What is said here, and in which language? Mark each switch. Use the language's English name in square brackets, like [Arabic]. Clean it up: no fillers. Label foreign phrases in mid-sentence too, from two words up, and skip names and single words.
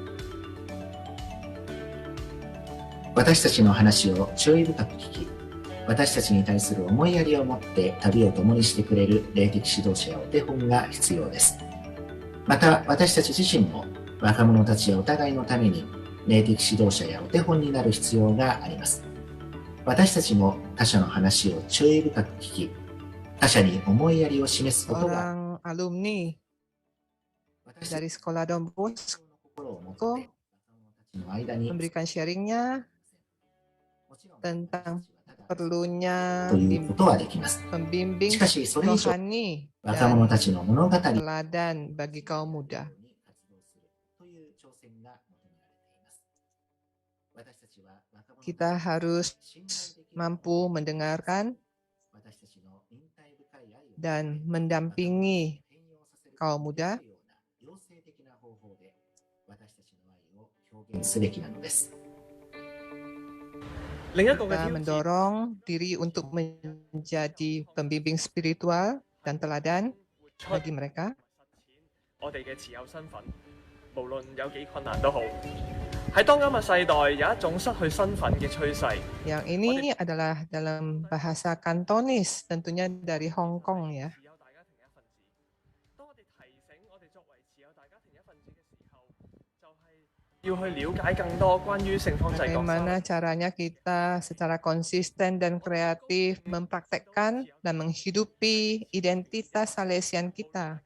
[Japanese] 私たちの話を注意深く聞き、私たちに対する思いやりを持って旅を共にしてくれる霊的指導者やお手本が必要です。また私たち自身も若者たちやお互いのために霊的指導者やお手本になる必要があります。私たちも他者の話を注意深く聞き、他者に思いやりを示すことが [Indonesian] orang alumni dari sekolah Don Bosco memberikan sharingnya tentang perlunya [Japanese] ということはできます。 [Indonesian] pembimbing [Japanese] しかしそれ以上 [Indonesian] rohani [Japanese] 若者たちの物語 [Indonesian] teladan bagi kaum muda. [Japanese] という挑戦が求められています。私たちは若者 [Indonesian] Kita harus mampu mendengarkan [Japanese] 私たちの忍耐深い愛を [Indonesian] dan mendampingi kaum muda [Japanese] 妖精的な方法で私たちの愛を表現すべきなのです。 [Indonesian] Kita mendorong diri untuk menjadi pembimbing spiritual dan teladan bagi mereka. [Cantonese] 無論有幾困難都好。喺當今嘅世代，有一種失去身份嘅趨勢。 [Indonesian] Yang ini adalah dalam bahasa Kantonis, tentunya dari Hong Kong ya. Bagaimana caranya kita secara konsisten dan kreatif mempraktekkan dan menghidupi identitas Salesian kita.